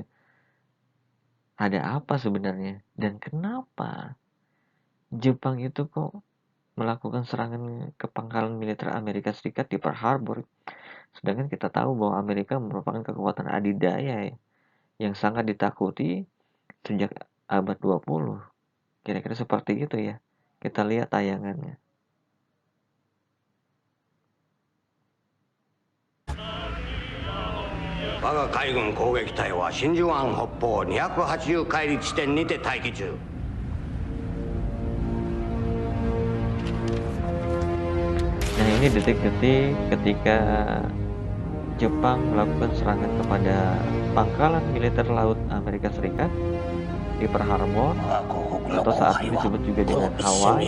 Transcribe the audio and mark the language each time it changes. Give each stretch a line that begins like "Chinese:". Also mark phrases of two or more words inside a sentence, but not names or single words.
Indonesian: Ada apa sebenarnya dan kenapa Jepang itu kok melakukan serangan ke pangkalan militer Amerika Serikat di Pearl Harbor. Sedangkan kita tahu bahwa Amerika merupakan kekuatan adidaya yang sangat ditakuti sejak abad 20. Kira-kira seperti itu ya. Kita lihat tayangannya.
Japanese: 我が海軍攻撃隊は真珠湾北方280海里地点にて待機中。
Indonesian: Nah, ini detik-detik ketika Jepang melakukan serangan kepada pangkalan militer laut Amerika Serikat di Pearl Harbor atau saat ini disebut juga dengan Hawaii.